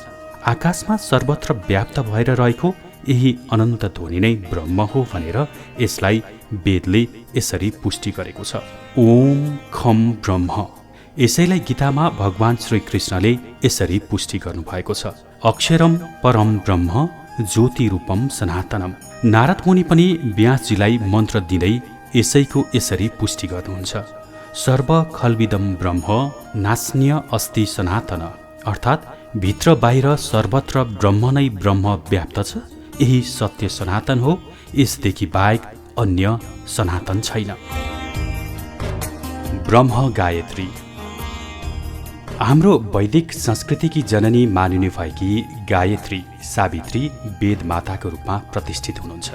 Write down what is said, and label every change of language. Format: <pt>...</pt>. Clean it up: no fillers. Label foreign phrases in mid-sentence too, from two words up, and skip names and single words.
<ne>आकाशमा सर्वत्र व्याप्त भएर रहेको यही अनन्त ध्वनि नै ब्रह्म हो भनेर यसलाई वेदले यसरी पुष्टि गरेको छ।</ne> <sa>ओम खम ब्रह्म।</sa> <ne>यसैलाई गीतामा भगवान श्रीकृष्णले यसरी पुष्टि गर्नुभएको छ।</ne> <sa>अक्षरम परम ब्रह्म ज्योति रूपम सनातनम।</sa> <ne>नारद मुनि पनि व्यासजीलाई मन्त्र दिँदै यसैको यसरी पुष्टि गर्नुहुन्छ।</ne> <sa>सर्व खल्विदम ब्रह्म नास्न्य अस्ति सनातन,</sa> <ne>अर्थात् भित्र बाहिर सर्वत्र ब्रह्म नै ब्रह्म व्याप्त छ। यही सत्य सनातन हो, यसदेखि बाहेक अन्य सनातन छैन। ब्रह्म गायत्री। हाम्रो वैदिक संस्कृतिकी जननी मानिने भएकी गायत्री सावित्री वेद माताको रूपमा प्रतिष्ठित हुनुहुन्छ।</ne>